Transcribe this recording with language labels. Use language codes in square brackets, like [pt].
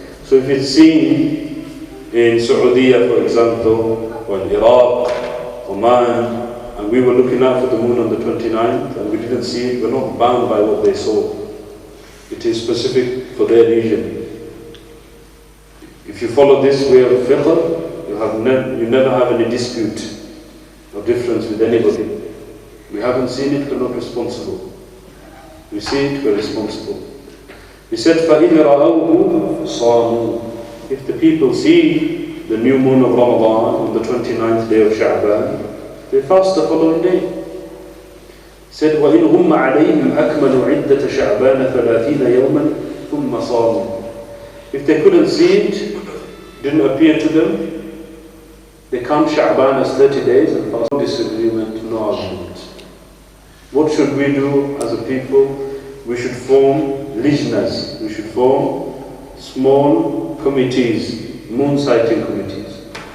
[en] So if it's seen in Saudi, for example, or in Iraq, Oman, and we were looking out for the moon on the 29th and we didn't see it, we're not bound by what they saw. It is specific for their region. If you follow this way of fiqh, you never have any dispute or difference with anybody. We haven't seen it, we're not responsible. We see it, we're responsible. He said, [ar] فَإِنْ رَأَوْهُ صَامُوا. [en] If the people see the new moon of Ramadan on the 29th day of Sha'ban, they fast the following day. He said, [ar] وَإِنْ هُمَّ عَلَيْهِمْ أَكْمَلُوا عِدَّةَ شَعْبَانَ 30 يَوْمًا ثُمَّ صَامُوا. [en] If they couldn't see it, didn't appear to them, they count Sha'ban as 30 days and fast. No disagreement, no argument. What should we do as a people? We should form lijnas. We should form small committees, moon sighting committees.